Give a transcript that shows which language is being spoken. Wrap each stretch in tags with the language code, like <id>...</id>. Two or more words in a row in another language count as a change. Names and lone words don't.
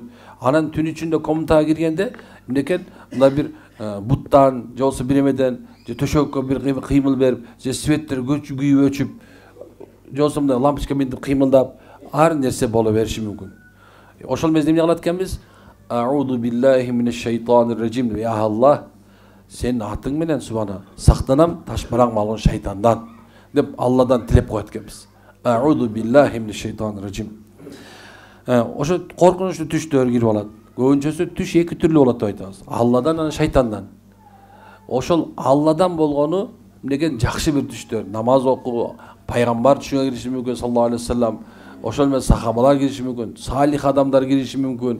<ky>Анан түн ичинде комнатага киргенде эмнекен мындай бир буттан, же болбосо бир эмеден, же төшөккө бир кыймыл берип, же светтер күйүп өчүп, же болбосо мындай лампочка минтип кыймылдап, ар нерсе боло бериши мүмкүн. Ошол мезгилде эмне кылат экенбиз?</ky> <ar>أعوذ بالله من الشيطان الرجيم. يا الله,</ar> <ky>сенин атың менен субхана сактанам ташбараң алган шайтандан деп Алладан тилеп коет экенбиз.</ky> <ar>أعوذ بالله من الشيطان الرجيم.</ar> <ky>Ошо коркунучтуу түштөр кирип алат. Көбүнчөсү түш эки түрлүү болот деп айтабыз. Алладан жана шайтандан. Ошол Алладан болгону деген жакшы бир түштөр. Намаз окуу, пайгамбар түшүнгө кириши мүмкүн</ky> <ar>صلى الله عليه وسلم.</ar> <ky>Ошол менен сахабалар кириши мүмкүн, салих адамдар кириши мүмкүн.</ky>